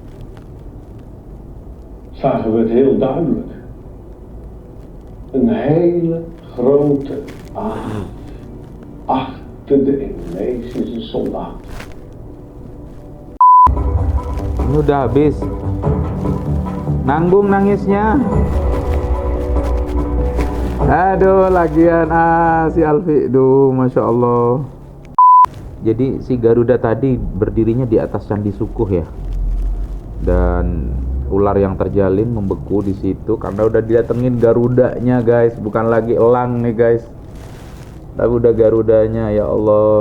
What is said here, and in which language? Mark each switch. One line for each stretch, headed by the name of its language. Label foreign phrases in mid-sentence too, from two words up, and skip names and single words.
Dutch: zagen we het heel duidelijk. Een hele grote aard achter de Indonesische soldaten.
Indonesian: ini udah habis. Nanggung nangisnya. Aduh, lagian si Alfi,
Arabic: masya Allah.
Indonesian: Jadi si Garuda tadi berdirinya di atas Candi Sukuh ya, dan ular yang terjalin membeku di situ karena udah didatengin Garudanya guys, bukan lagi elang nih guys, tapi udah Garudanya,
Arabic: ya Allah.